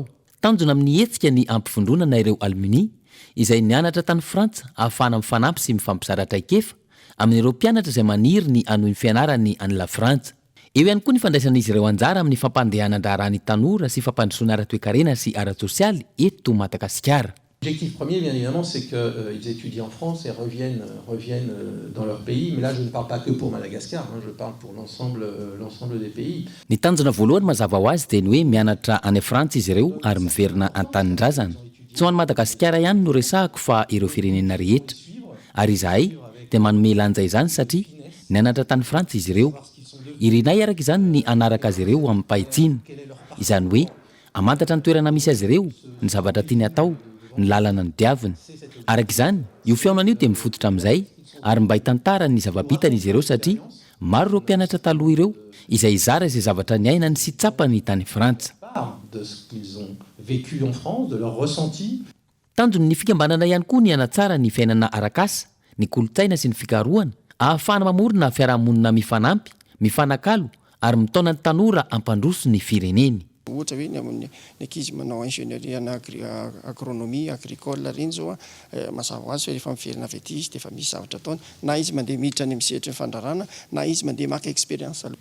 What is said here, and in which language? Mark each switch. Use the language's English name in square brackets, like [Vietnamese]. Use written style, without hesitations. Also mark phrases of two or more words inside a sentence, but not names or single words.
[Malagasy] Tanjona amin'ny hetsika ny ampifondronana ireo alumni izay nianatra tany Frantsa ahafahana mifanampy sy mifampisaratra ikefa amin'ireo mpianatra izay maniry ny anohy fianarany any la Frantsa. Eo ihany koa ny fandraisan'izy ireo anjara amin'ny fampandehanandrarany tanora sy fampandrosoana ara-toekarena sy ara-tsosialy eto Madagasikara. [French] L'objectif premier, bien évidemment, c'est qu'ils étudient en France et reviennent dans leur pays. Mais là, je ne parle pas que pour Madagascar, je parle pour l'ensemble des pays. [Malagasy] Ny tanjona voalohany mazava ho azy dia ny hoe mianatra any Frantsa izy ireo ary miverina an-tanindrazana. Tsy ho any Madagasikara ihany no resahako fa ireo firenena rehetra. Ary izahay dia manome lanja izany satria nianatra tany Frantsa izy ireo. Irinay araka izany ny anaraka azy ireo amin'ny pahitsiana. Izany hoe amantatra ny toerana misy azy ireo, ny zavatra tiany atao, ny lalana ny diaviny. Araka izany, io fiaonana io dia mifototra amin'izay ary mba hitantara ny zava-bitany izy ireo satria maro ireo mpianatra taloha ireo izay izara izay zavatra niainany sy tsapany tany Frantsa. [French] De ce qu'ils ont vécu en France, de leur ressenti. [Malagasy] Tanjony ny fikambanana ihany koa ny hanatsara ny fiainana arak'asa, ny kolotsaina sy ny fikarohana, ahafahana mamorona fiarahamonina mifanampy, mifanakalo ary mitaona ny tanora ampandroso ny fireneny. Ohatra hoe ny ankizy manao ingénierie na [French] agronomie agricole [Malagasy] reny zao mazava ho azy fa rehefa miverina avy aty izy dia efa misy zavatra ataony, na izy mandeha miditra any amin'ny sehatra ny fandrarana na izy mandeha maka expérience aloha.